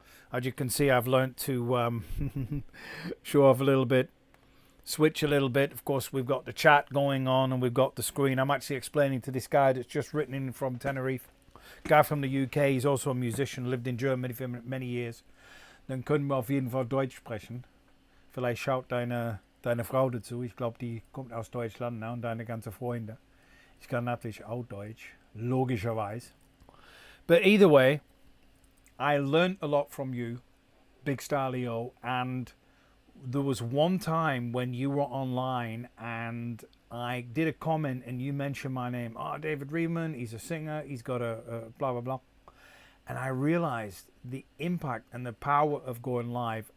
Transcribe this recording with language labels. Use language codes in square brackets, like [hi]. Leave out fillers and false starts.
[en] As you can see, I've learned to show off a little bit. Switch a little bit. Of course, we've got the chat going on and we've got the screen. I'm actually explaining to this guy that's just written in from Tenerife. Guy from the UK. He's also a musician. Lived in Germany for many years. [de] Dann können wir auf jeden Fall Deutsch sprechen. Vielleicht schaut deine Frau dazu. Ich glaube, die kommt aus Deutschland, ne? Und deine ganze Freunde. Ich kann natürlich auch Deutsch. Logischerweise. [en] But either way, I learned a lot from you, Big Star Leo, and there was one time when you were online and I did a comment and you mentioned my name. Oh, David Readman, he's a singer, he's got a blah, blah, blah. And I realized the impact and the power of going live.